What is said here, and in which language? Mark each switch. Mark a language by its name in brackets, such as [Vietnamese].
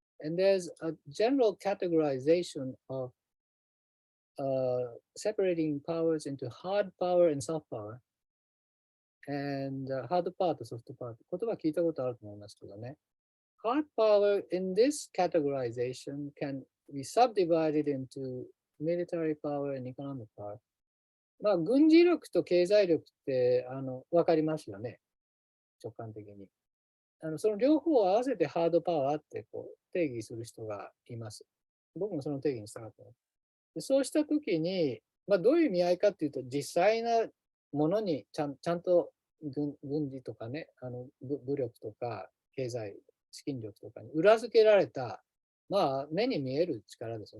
[English] And there's a general categorization of separating powers into hard power and soft power. And hard power to soft power. [Japanese] 言葉聞いたことあると思いますけどね。 [English] Hard power in this categorization can be subdivided into military power and economic power. [Japanese] まあ、軍事力と経済力って分かりますよね。直感的に。その両方を合わせてハードパワーって定義する人がいます。僕もその定義に従ってます。でそうしたときに、どういう意味合いかっていうと、実際なものにちゃんと軍事とかね、武力とか経済、資金力とかに裏付けられた、目に見える力ですよ。